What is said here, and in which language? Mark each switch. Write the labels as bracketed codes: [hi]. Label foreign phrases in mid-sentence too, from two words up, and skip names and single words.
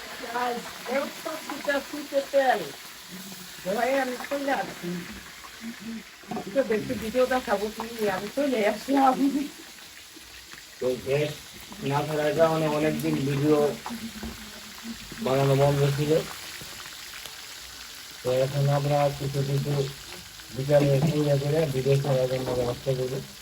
[pt] Ai, eu só fico assim, Pepe. Vai a minha olhada. Eu pensei que eu dava a [bn] আমি চলে আসলাম। তো গ্যাস না থাকার কারণে অনেকদিন ভিডিও বানানো বন্ধ ছিল। তো এখন আমরা কিছু কিছু বিকালে পূজা করে ভিডিও করার জন্য ব্যবস্থা করি।